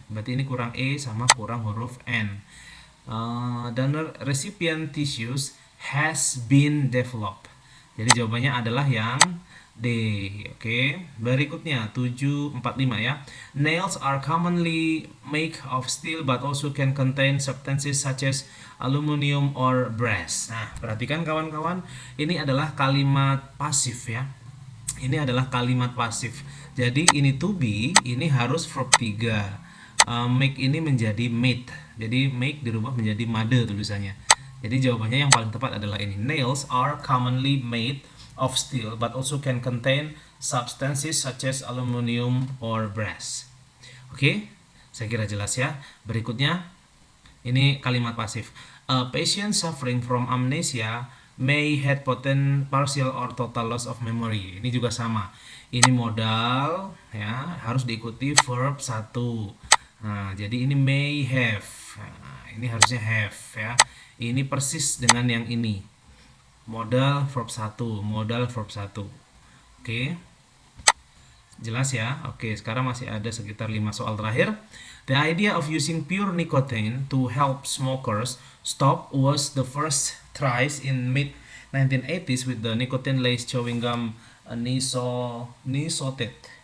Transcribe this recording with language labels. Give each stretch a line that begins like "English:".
Indonesian: Berarti ini kurang E sama kurang huruf N.
English: Donor recipient tissues has been developed.
Indonesian: Jadi jawabannya adalah yang D. Oke. Berikutnya 745 ya.
English: Nails are commonly made of steel but also can contain substances such as aluminium or brass.
Indonesian: Nah, perhatikan kawan-kawan, ini adalah kalimat pasif ya. Ini adalah kalimat pasif. Jadi ini to be, ini harus verb 3. Make ini menjadi made. Jadi make dirubah menjadi made tulisannya. Jadi jawabannya yang paling tepat adalah ini.
English: Nails are commonly made of steel but also can contain substances such as aluminium or brass.
Indonesian: Oke, saya kira jelas ya. Berikutnya ini kalimat pasif.
English: A patient suffering from amnesia may have potent partial or total loss of memory.
Indonesian: Ini juga sama. Ini modal ya, harus diikuti verb 1. Nah, jadi ini may have. Nah, ini harusnya have ya. Ini persis dengan yang ini. Modal verb 1, modal verb 1. Oke. Jelas ya? Oke, sekarang masih ada sekitar 5 soal terakhir.
English: The idea of using pure nicotine to help smokers stop was the first tries in mid 1980s with the nicotine laced chewing gum Nisotet.